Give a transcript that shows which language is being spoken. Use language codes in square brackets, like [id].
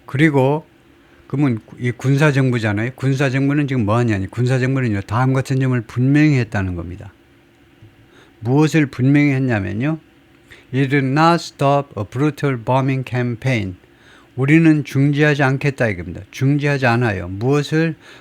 [ko] 그리고 그러면 이 군사정부잖아요. 군사정부는 지금 뭐하냐니, 군사정부는요, 다음 같은 점을 분명히 했다는 겁니다. 무엇을 분명히 했냐면요, [en] It did not stop a brutal bombing campaign. [ko] 우리는 중지하지 않겠다 이겁니다. 중지하지 않아요. 무엇을?